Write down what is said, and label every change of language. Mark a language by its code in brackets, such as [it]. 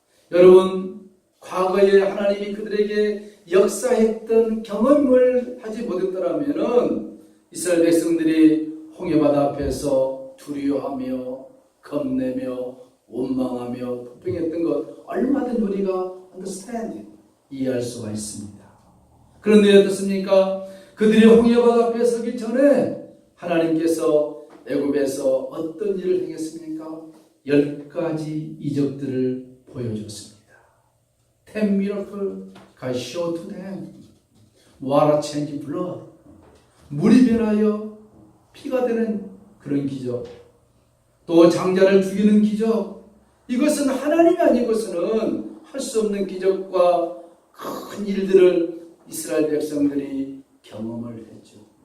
[ko] 여러분, 과거에 하나님이 그들에게 역사했던 경험을 하지 못했더라면은 이스라엘 백성들이 홍해 바다 앞에서 두려워하며 겁내며 원망하며 불평했던 것 얼마든지 우리가 understand, 이해할 수가 있습니다. 그런데 어떻습니까? 그들이 홍해 바다 앞에 서기 전에 하나님께서 애굽에서 어떤 일을 행했습니까? 10가지 이적들을 보여줬습니다. [en] 10 miracle God showed to them. Water change blood. [ko] 물이 변하여 피가 되는 그런 기적. 또 장자를 죽이는 기적. 이것은 하나님이 아니고서는 할 수 없는 기적과 큰 일들을 이스라엘 백성들이 경험을 했죠.